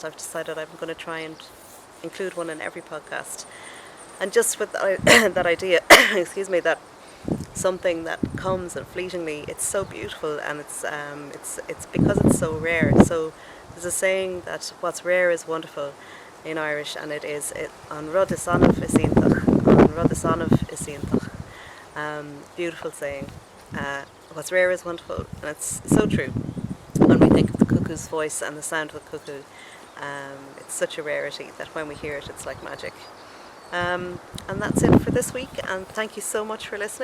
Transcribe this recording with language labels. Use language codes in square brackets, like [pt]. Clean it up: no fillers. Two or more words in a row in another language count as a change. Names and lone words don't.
[en] I've decided I'm going to try and include one in every podcast. And just with that idea, excuse me, that something that comes and fleetingly, it's so beautiful, and it's because it's so rare. So there's a saying that what's rare is wonderful in Irish, and it is [ga] an rud is anmh is iontach, an rud is anmh is iontach. [en] Beautiful saying. What's rare is wonderful, and it's so true. When we think of the cuckoo's voice and the sound of the cuckoo, it's such a rarity that when we hear it, it's like magic. And that's it for this week, and thank you so much for listening.